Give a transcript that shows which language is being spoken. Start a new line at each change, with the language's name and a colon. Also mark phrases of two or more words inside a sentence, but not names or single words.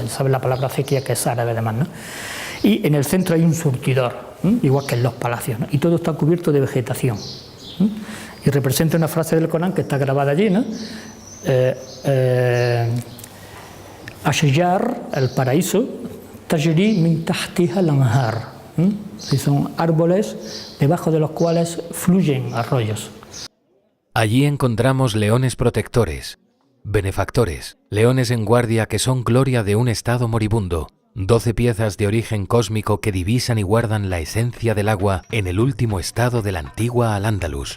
Spanish: ¿Sabes la palabra acequia, que es árabe además, ¿no? Y en el centro hay un surtidor, igual que en los palacios, ¿no? Y todo está cubierto de vegetación. Y representa una frase del Corán que está grabada allí, ¿no? Ashjar, el paraíso,
Arabic: تجري من تحتها الأنهار.
Spanish: Y son árboles debajo de los cuales fluyen arroyos. Allí encontramos leones protectores, benefactores, leones en guardia que son gloria de un estado moribundo, 12 piezas de origen cósmico que divisan y guardan la esencia del agua en el último estado de la antigua Al-Ándalus.